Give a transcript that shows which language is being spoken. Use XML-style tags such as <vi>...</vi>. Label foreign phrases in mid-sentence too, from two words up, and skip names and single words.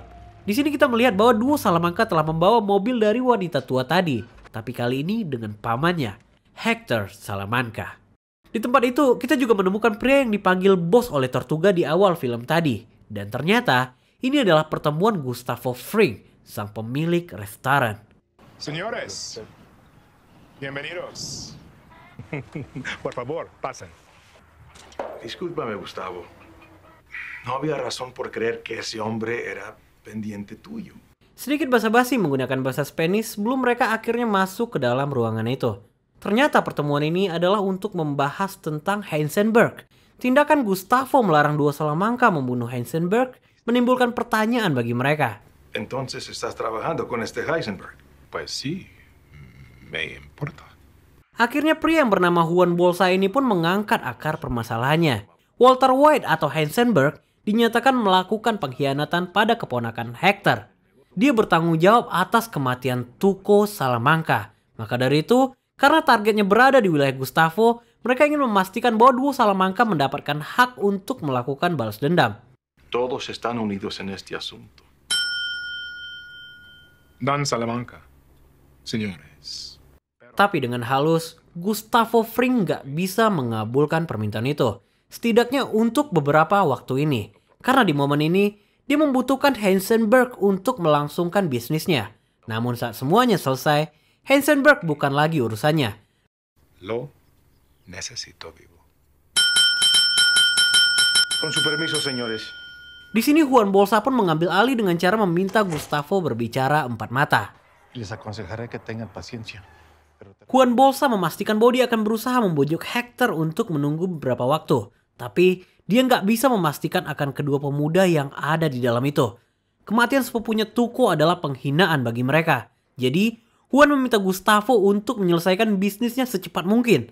<id>Di sini kita melihat bahwa duo Salamanca telah membawa mobil dari wanita tua tadi. Tapi kali ini dengan pamannya, Hector Salamanca. Di tempat itu, kita juga menemukan pria yang dipanggil bos oleh Tortuga di awal film tadi. Dan ternyata ini adalah pertemuan Gustavo Fring, sang pemilik restoran.</id> <es>Señores, bienvenidos. Por favor, pasen. Discúlpame, Gustavo. No había razón por creer que ese hombre era pendiente tuyo.</es> <id>Sedikit basa-basi menggunakan bahasa Spanish sebelum mereka akhirnya masuk ke dalam ruangan itu. Ternyata pertemuan ini adalah untuk membahas tentang Heisenberg. Tindakan Gustavo melarang dua Salamanca membunuh Heisenberg menimbulkan pertanyaan bagi mereka.</id> <es>Entonces estás trabajando con este Heisenberg. Pues sí, me importa.</es> <id>Akhirnya pria yang bernama Juan Bolsa ini pun mengangkat akar permasalahannya. Walter White atau Heisenberg dinyatakan melakukan pengkhianatan pada keponakan Hector. Dia bertanggung jawab atas kematian Tuco Salamanca. Maka dari itu, karena targetnya berada di wilayah Gustavo, mereka ingin memastikan bahwa dua Salamanca mendapatkan hak untuk melakukan balas dendam.</id> <es>Todos están unidos en este asunto. Dan Salamanca, señores.</es> <id>Tapi dengan halus, Gustavo Fring gak bisa mengabulkan permintaan itu. Setidaknya untuk beberapa waktu ini. Karena di momen ini, dia membutuhkan Heisenberg untuk melangsungkan bisnisnya. Namun saat semuanya selesai, Heisenberg bukan lagi urusannya.</id> <es>Lo necesito vivo. Con su permiso, señores.</es> <id>Di sini Juan Bolsa pun mengambil alih dengan cara meminta Gustavo berbicara empat mata.</id> <es>Les aconsejaré que tengan paciencia.</es> <id>Juan Bolsa memastikan bahwa dia akan berusaha membujuk Hector untuk menunggu beberapa waktu. Tapi dia nggak bisa memastikan akan kedua pemuda yang ada di dalam itu. Kematian sepupunya Tuco adalah penghinaan bagi mereka. Jadi Juan meminta Gustavo untuk menyelesaikan bisnisnya secepat mungkin.</id>